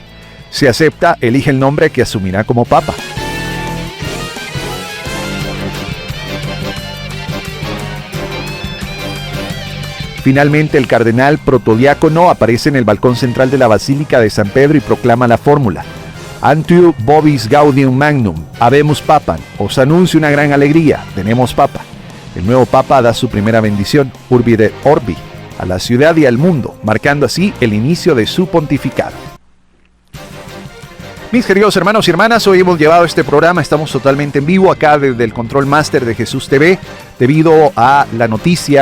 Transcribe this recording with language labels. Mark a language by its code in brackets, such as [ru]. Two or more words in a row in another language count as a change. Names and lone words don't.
[es] Si acepta, elige el nombre que asumirá como papa. Finalmente, el cardenal protodiácono aparece en el balcón central de la Basílica de San Pedro y proclama la fórmula: [la] Antiu vobis gaudium magnum, habemus papam. [es] Os anuncio una gran alegría, tenemos papa. El nuevo papa da su primera bendición, [la] Urbi et Orbi, [es] a la ciudad y al mundo, marcando así el inicio de su pontificado. Mis queridos hermanos y hermanas, hoy hemos llevado este programa, estamos totalmente en vivo acá desde el Control Master de Jesús TV, debido a la noticia